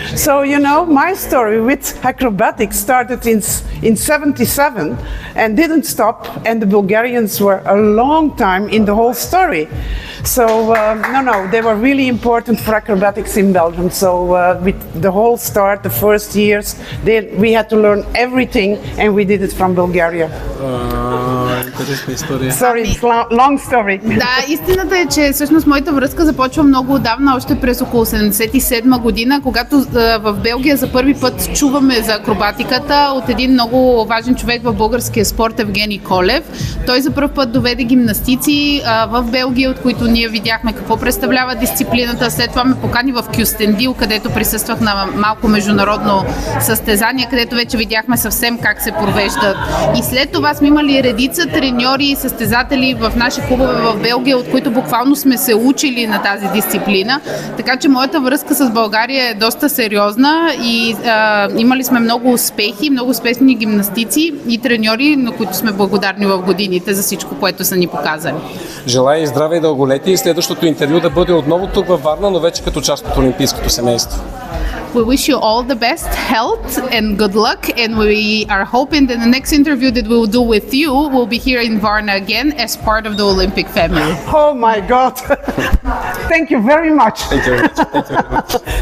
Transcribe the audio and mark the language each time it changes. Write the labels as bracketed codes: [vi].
[en] So, you know, my story with acrobatics started in 77 and didn't stop, and the Bulgarians were a long time in the whole story. So, they were really important for acrobatics in Belgium. So, with the whole start, the first years, we had to learn everything, and we did it from Bulgaria. [bg] Интересна история. [en] Sorry, it's long story. [bg] Да, истината е, че всъщност моята връзка започва много отдавна, още през около 77 година, когато в Белгия за първи път чуваме за акробатиката от един много важен човек в българския спорт, Евгений Колев. Той за първ път доведе гимнастици в Белгия, от които ние видяхме какво представлява дисциплината. След това ме покани в Кюстендил, където присъствах на малко международно състезание, където вече видяхме съвсем как се провеждат. И след това сме имали редица треньори и състезатели в наши клубове в Белгия, от които буквално сме се учили на тази дисциплина. Така че моята връзка с България е доста сериозна и имали сме много успехи, много успешни гимнастици и треньори, на които сме благодарни в годините за всичко, което са ни показали. Желая и здраве и дълголетие и следващото интервю да бъде отново тук във Варна, но вече като част от олимпийското семейство. [en] We wish you all the best health and good luck, and we are hoping that the next interview that we will do with you will be here in Varna again as part of the Olympic family. Oh my God. Thank you very much. Thank you very much. Thank you very much.